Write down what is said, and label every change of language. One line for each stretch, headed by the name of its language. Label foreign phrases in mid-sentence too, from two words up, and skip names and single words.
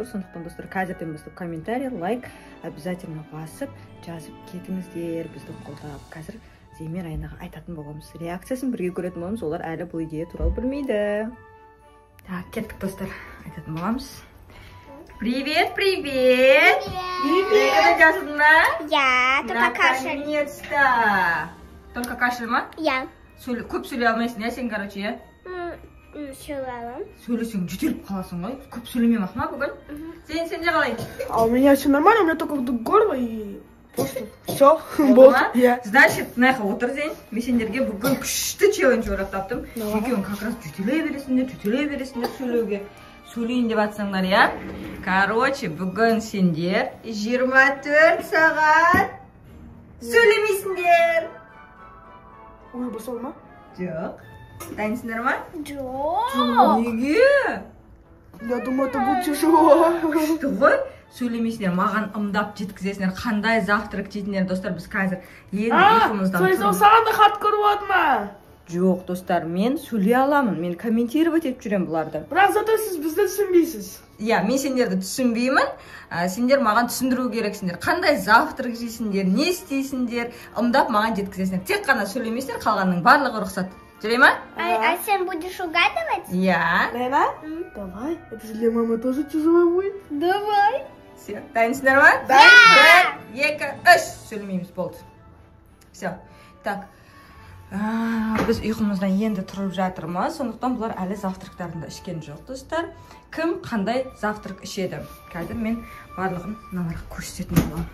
Kazakh: Сондықтан достар, қазірден бастап комментарий, лайк обязательно басып, жазып кетіңіздер, бізді қолдап. Қазір Зеймен Райанаға айтатын боламыз. Реакциясын бірге көретін боламыз. Олар әлі бұл идея туралы білмейді. Так, кеттік достар, айтатын боламыз.
Russian: Привет! Ты
Kazakh: жаздың ба?
Russian: Я, только кашель. Наконец-то! Только кашель ма?
Kazakh: Я. Көп сөйлей алмайсың, я сен, я? Сөйлеймін. Сөйлесең жүтеліп қаласың ғой. Көп сөйлемем ақ ма бүгін? Сен же қалай?
Russian: А у меня все нормально, у меня только вдруг горло и просто все. Значит,
Kazakh: мынақа отыр Зейн. Мен сендерге бүгін күшті челлендж ойлап таптым. Екеуің
Russian: как раз
Kazakh: жүтелей бересіңдер сөйлеуге. Сөйлейін деп атсаңдар, я? Бүгін сендер 24 сағат сөйлемейсіңдер. Ой, басал ма? Жоқ. Дайынсыңдар ма? Жоқ. Неге?
Russian: Я думаю, это будет тяжело.
Kazakh: Күшті ғой? Сөйлемейсіңдер, маған ымдап жеткізесіңдер. Қандай завтрак жейтіндер, достар, біз қазір ұйқымыздан тұрмыз. Саған да хат көріп ма? Жоқ, достар, мен сөйлей аламын. Мен комментировать етіп жүрем бұларды. Бірақ зато сіз бізді түсінбейсіз. Я, мен сендерді түсінбеймін. Сендер маған түсіндіру керексіңдер. Қандай завтрак жейсіңдер, не істейсіңдер, ымдап маған жеткізесіңдер. Тек қана сөйлемейсіңдер, қалғанның барлығы рұқсат. Жүрей ма?
Russian: А сен будешь угадывать?
Kazakh: Я.
Russian: Райана? Давай. Это же для мамы тоже тяжело будет. Давай. Все,
Kazakh: дайынсыңдар ма?
Russian: Да.
Kazakh: 1, 2, 3. Сөйлемейміз, болды. Все. Так. Біз ұйқымыздан енді тұрып жатырмыз, сондықтан бұлар әлі завтрактарында ішкен жоқ, достар. Кім қандай завтрак ішеді? Қазір мен барлығын мыналарға көрсететін боламын.